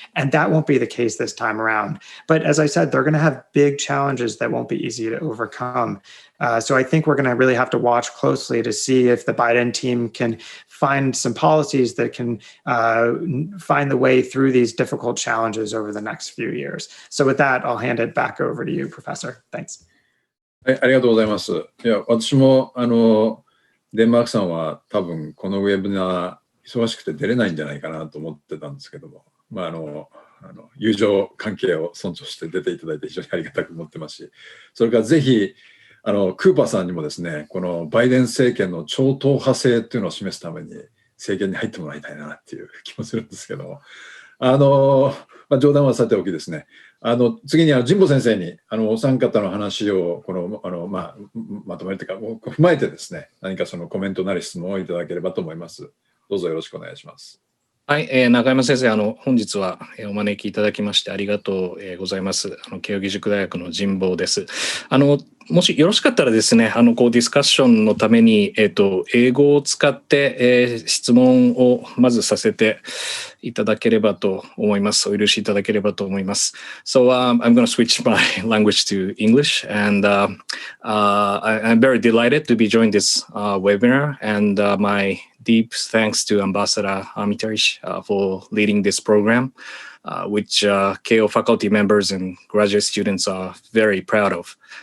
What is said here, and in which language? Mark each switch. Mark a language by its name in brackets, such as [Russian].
[English] And that won't be the case this time around. But as I said, they're going to have big challenges that won't be easy to overcome. So I think we're going to really have to watch closely to see if the Biden team can find some policies that can find the way through these difficult challenges over the next few years. So with that, I'll hand it back over to you, Professor. Thanks. [Japanese] はい、ありがとうございます。いや、私もデンマークさんは多分このウェブナー忙しくて出れないんじゃないかなと思ってたんですけども、まあ友情関係を尊重して出ていただいて非常にありがたく思ってますし、それからぜひクーパーさんにもですね、このバイデン政権の超党派性っていうのを示すために政権に入ってもらいたいなっていう気もするんですけども、まあ、冗談はさておきですね、次に神保先生にお三方の話をまとめるというか踏まえてですね、何かそのコメントなり質問をいただければと思います。どうぞよろしくお願いします。はい、中山先生、本日はお招きいただきましてありがとうございます。慶應義塾大学の神保です。もしよろしかったらですね、ディスカッションのために、英語を使って、質問をまずさせていただければと思います。お許しいただければと思います。 [English] So, I'm going to switch my language to English, and I'm very delighted to be joining this webinar, and my deep thanks to Ambassador Armitage for leading this program, which Keio faculty members and graduate students are very proud of.